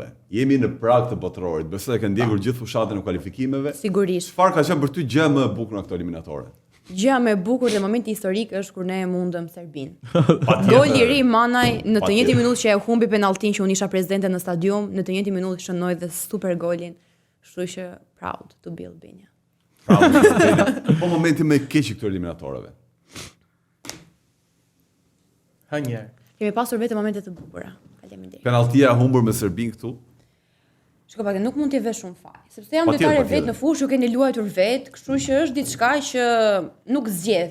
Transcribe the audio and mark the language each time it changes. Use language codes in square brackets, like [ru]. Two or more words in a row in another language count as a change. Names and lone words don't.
[sq] Jemi në prag të botrorit. Besoj e ke ndjekur gjithë fushatën e kualifikimeve. Sigurisht. Çfarë ka qenë për ty gjë më e bukur në këto eliminatore? Gjëja më e bukur dhe momenti historik është kur ne e mundëm Serbin. Gol i ri Manaj në të njëjtin minutë që e humbi penalltin që unë isha prezidente në stadium, në të njëjtin minutë shënoi dhe super golin. Kështu që [en] proud to be Albania. [sq] Po momenti më i keq i këtyre eliminatoreve. Ha një. Kemi pasur vetëm momente të bukura. Faleminderit. Penalltia humbur me Serbin këtu. Shko pak, nuk mund t'i vesh shumë fal. Sepse jam lojtare vet në fushë, ju keni luajtur vet, kështu që është diçka që nuk zgjedh.